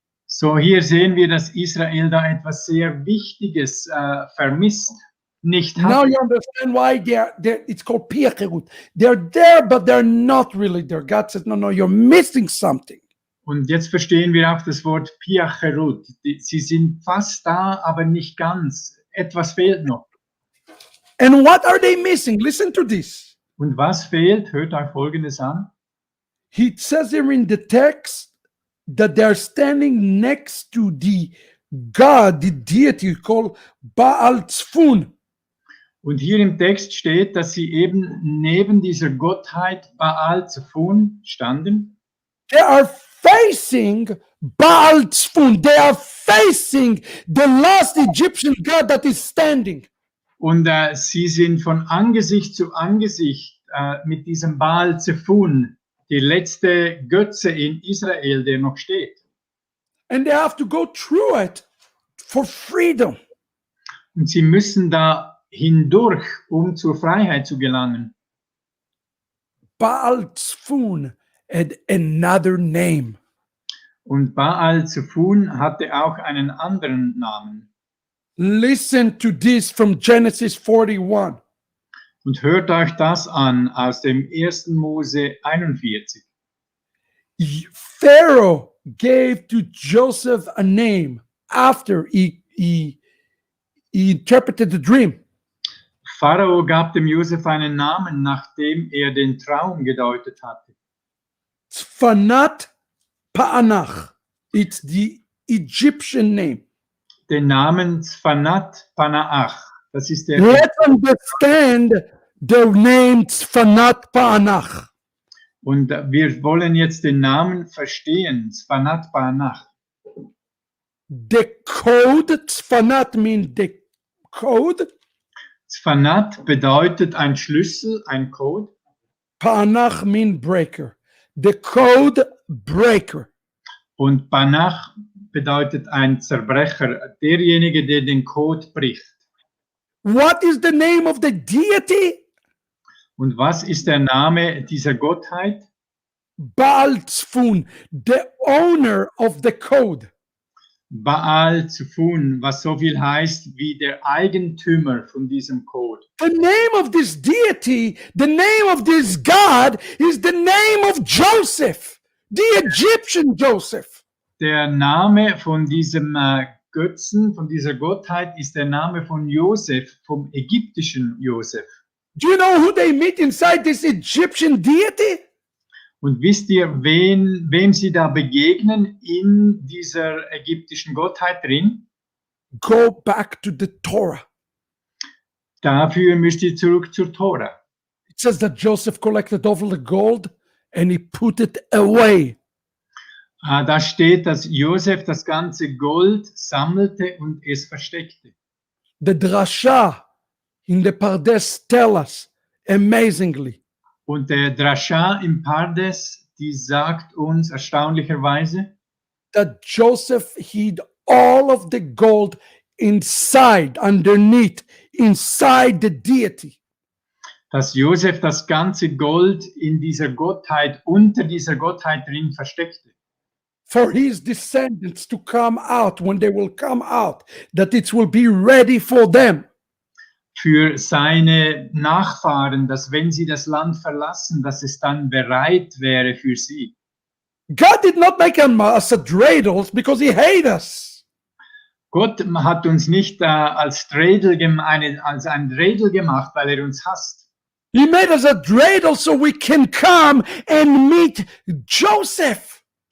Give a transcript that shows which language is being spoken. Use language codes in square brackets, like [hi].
[de] So hier sehen wir, dass Israel da etwas sehr Wichtiges vermisst, nicht [en] Now [de] hat. [en] you understand why they're it's called piacherut. They're there, but they're not really there. God says, no, you're missing something. [de] Und jetzt verstehen wir auch das Wort Piacherut. Sie sind fast da, aber nicht ganz. Etwas fehlt noch. [en] And what are they missing? Listen to this. [de] Und was fehlt? Hört euch Folgendes an. [en] He says here in the text that they're standing next to the God, the deity called Baal Tzfun. [de] Und hier im Text steht, dass sie eben neben dieser Gottheit Baal Tzfun standen. [en] They are facing Baal Tzfun. They are facing the last Egyptian god that is standing. [de] Und sie sind von Angesicht zu Angesicht mit diesem Baal Tzfun, die letzte Götze in Israel, der noch steht. [en] and they have to go through it for freedom. [de] Und sie müssen da hindurch, um zur Freiheit zu gelangen. [en] Baal Tzfun had another name. [de] Und Baal Zephun hatte auch einen anderen Namen. [en] Listen to this from Genesis 41. [de] Und hört euch das an aus dem 1. Mose 41. [en] Pharaoh gave to Joseph a name after he interpreted the dream. [de] Pharao gab dem Josef einen Namen, nachdem er den Traum gedeutet hatte. [en] Tzfanat Pa'anach. It's the Egyptian name. [de] Den Namen Tzfanat Panaach. Das ist der. [en] Let's understand the name Tzfanat Pa'anach. [de] Und wir wollen jetzt den Namen verstehen. Tzfanat Panaach. [en] The code, Tzfanat means the code. [de] Tzfanat bedeutet ein Schlüssel, ein Code. [en] Pa'anach means breaker. The code breaker. [de] Und Panaach bedeutet ein Zerbrecher, derjenige, der den Code bricht. [en] What is the name of the deity? [de] Und was ist der Name dieser Gottheit? [en] Baal Tzfun, the owner of the code. [de] Baal Zephun, was so viel heißt wie der Eigentümer von diesem Code. [en] The name of this deity, the name of this God is the name of Joseph, the Egyptian Joseph. [de] Der Name von diesem Götzen, von dieser Gottheit, ist der Name von Josef, vom ägyptischen Josef. [en] Do you know who they meet inside this Egyptian deity? [de] Und wisst ihr, wem sie da begegnen in dieser ägyptischen Gottheit drin? [en] Go back to the Torah. [de] Dafür müsst ihr zurück zur Tora. [en] It says that Joseph collected all the gold and he put it away. [de] Da steht, dass Josef das ganze Gold sammelte und es versteckte. [en] The drasha in the Pardes tell us amazingly [de] Und der Drasha im Pardes, die sagt uns erstaunlicherweise, [en] that Joseph hid all of the gold inside, underneath, inside the deity. [de] dass Josef das ganze Gold in dieser Gottheit, unter dieser Gottheit drin versteckte. [en] For his descendants to come out when they will come out, that it will be ready for them. [de] Für seine Nachfahren, dass wenn sie das Land verlassen, dass es dann bereit wäre für sie. [en] God did not make us a dreidels because he hates us. [de] Gott hat uns nicht als ein Dreidel gemacht, weil er uns hasst. [en] He made us a dreidel so we can come and meet Joseph.